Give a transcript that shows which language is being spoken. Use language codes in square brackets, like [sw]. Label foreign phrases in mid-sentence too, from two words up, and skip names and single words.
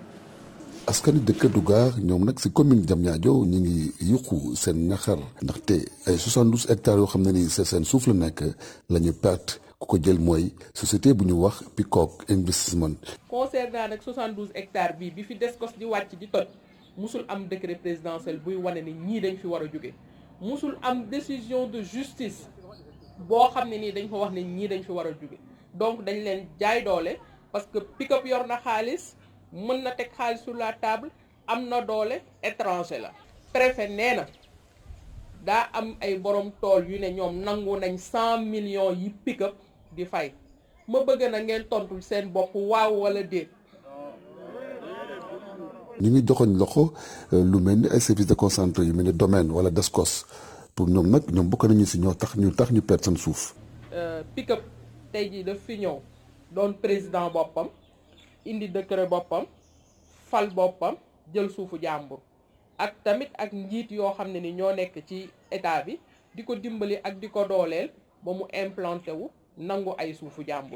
[wo] askani dëkk Dougar ñoom nag si commune Diamniadio ñu ngi yuqu seen ñaxar ndaxte ay 72 hectares yoo xam ne ni seen suuf la nekk la ñu perte ku ko jël mooy société bu ñu wax Peacock Investment. concernant nag 72 hectares bi fi Descos di wàcc di toj musul am [fr] décret présidentiel [wo] buy wane ni ñii dañ fi war a jóge musul am [fr] décision de justice [wo] boo xam ne nii dañ ko wax ne ñii dañ fi war a jóge donc dañ leen jaay doole parce que pick-up yor na xaalis mën na teg xaalis [fr] sur la table [wo] am na doole étranger la. préfet nee na daa am ay borom tool yu ne ñoom nangu nañ 100 millions yi pick-up di fay ma bëgg na ngeen tontul seen bopp waaw wala déet. ñu ngi joxoñ loxo lu mel ni ay [fr] services déconcentrés [wo] yu mel ni domaine wala Descos pour ñoom nag ñoom bokk nañu si ñoo tax ñu perte seen suuf. pick-up tey jii daf fi ñëw doon président boppam indi décret boppam fal boppam jël suufu jàmbur ak tamit ak njiit yoo xam ne ni ñoo nekk ci état bi di ko dimbali ak di ko dooleel ba mu implanté wu nangu ay suufu jàmbur.